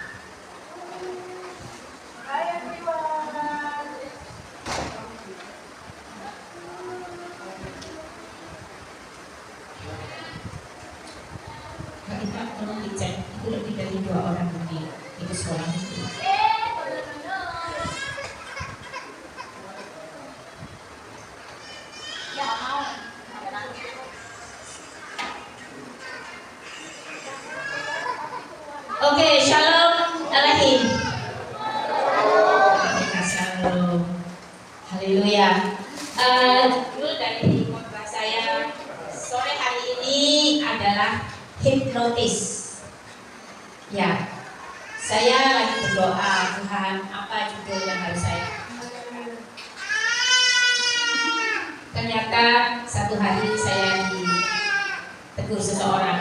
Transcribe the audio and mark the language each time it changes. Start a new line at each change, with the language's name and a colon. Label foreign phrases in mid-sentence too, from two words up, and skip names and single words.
Indonesian: Kita tolong dicek, itu lebih dari 2 orang di itu sekolah itu. Oke, shalom Elohim. Shalom. Haleluya. Dulu dari khotbah saya sore hari ini adalah hipnotis. Ya, saya lagi berdoa, Tuhan, apa judul yang harus saya? Ternyata satu hari saya ditegur seseorang.